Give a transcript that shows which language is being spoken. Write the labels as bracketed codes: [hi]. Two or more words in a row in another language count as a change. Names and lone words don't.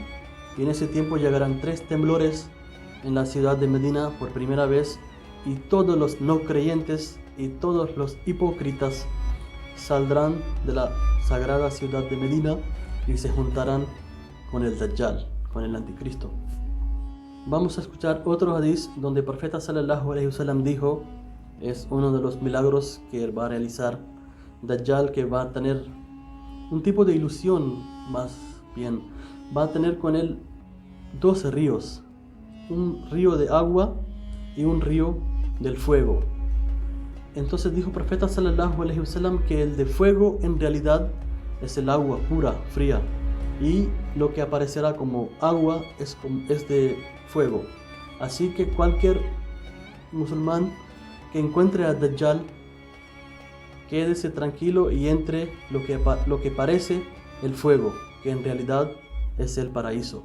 [es] Y en ese tiempo llegarán 3 temblores en la ciudad de Medina por primera vez, y todos los no creyentes y todos los hipócritas saldrán de la sagrada ciudad de Medina y se juntarán con el Dajjal, con el anticristo. Vamos a escuchar otro hadith donde el profeta [ar] صلى الله عليه وسلم [es] dijo, es uno de los milagros que va a realizar Dajjal, que va a tener un tipo de ilusión, más bien va a tener con él 2 ríos, un río de agua y un río del fuego. Entonces dijo el profeta [ar] صلى الله عليه وسلم [es] que el de fuego en realidad es el agua pura, fría, y lo que aparecerá como agua es de fuego. Así que cualquier musulmán que encuentre a Dajjal, quédese tranquilo y entre lo que parece el fuego, que en realidad es el paraíso.